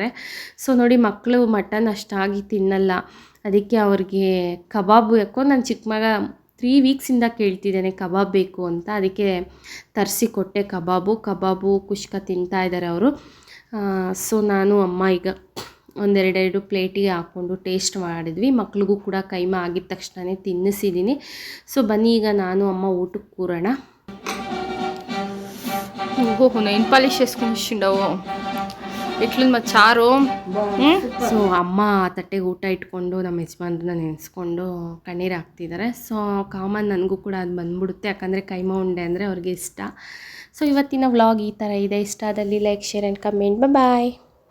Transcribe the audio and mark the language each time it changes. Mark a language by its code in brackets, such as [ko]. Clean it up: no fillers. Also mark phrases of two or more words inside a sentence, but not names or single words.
[kn] ಸೊ ನೋಡಿ ಮಕ್ಕಳು ಮಟನ್ ಅಷ್ಟಾಗಿ ತಿನ್ನಲ್ಲ, ಅದಕ್ಕೆ ಅವ್ರಿಗೆ ಕಬಾಬು, ಯಾಕೋ ನನ್ನ ಚಿಕ್ಕ ಮಗ 3 ವೀಕ್ಸಿಂದ ಕೇಳ್ತಿದ್ದಾನೆ ಕಬಾಬ್ ಬೇಕು ಅಂತ, ಅದಕ್ಕೆ ತರಿಸಿಕೊಟ್ಟೆ ಕಬಾಬು ಕುಷ್ಕ ತಿಂತಾ ಇದ್ದಾರೆ ಅವರು. ಸೊ ನಾನು ಅಮ್ಮ ಈಗ 1-2 ಪ್ಲೇಟಿಗೆ ಹಾಕ್ಕೊಂಡು ಟೇಸ್ಟ್ ಮಾಡಿದ್ವಿ. ಮಕ್ಳಿಗೂ ಕೂಡ ಕೈಮಾ ಆಗಿದ ತಕ್ಷಣವೇ ತಿನ್ನಿಸಿದ್ದೀನಿ. ಸೊ ಬನ್ನಿ ಈಗ ನಾನು ಅಮ್ಮ ಊಟಕ್ಕೆ ಕೂರೋಣ. [en] nail polish [te] చేసుకుంటుండవు ఎట్లుంది మా చారు. [kn] ಸೊ ಅಮ್ಮ ತಟ್ಟೆಗೆ ಊಟ ಇಟ್ಕೊಂಡು ನಮ್ಮ ಯಜಮಾನ್ರನ್ನ ನೆನೆಸ್ಕೊಂಡು ಕಣ್ಣೀರು ಹಾಕ್ತಿದ್ದಾರೆ. ಸೊ ಕಾಮನ್ ನನಗೂ ಕೂಡ ಅದು ಬಂದ್ಬಿಡುತ್ತೆ, ಯಾಕಂದರೆ ಕೈಮಾ ಉಂಡೆ ಅಂದರೆ ಅವ್ರಿಗೆ ಇಷ್ಟ. ಸೊ ಇವತ್ತಿನ ವ್ಲಾಗ್ ಈ ಥರ ಇದೆ. ಇಷ್ಟ ಆದಲ್ಲಿ [en] like, share and comment. [kn] ಬಾಯ್.